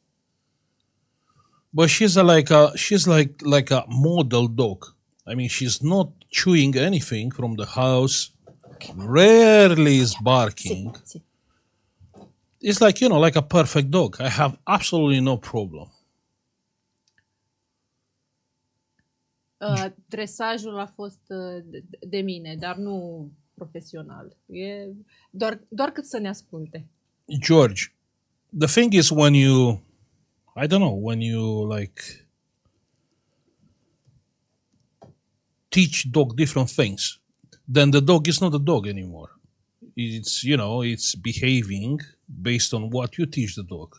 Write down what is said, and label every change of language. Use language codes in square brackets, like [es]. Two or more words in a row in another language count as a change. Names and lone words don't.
[en] But she's like a model dog. I mean, she's not chewing anything from the house. Rarely is barking. See. It's like, like a perfect dog. I have absolutely no problem. [ro] Dresajul a fost de mine, dar nu profesional. E doar cât să ne asculte. George, [en] the thing is when you like teach dog different things, then the dog is not a dog anymore. It's behaving based on what you teach the dog.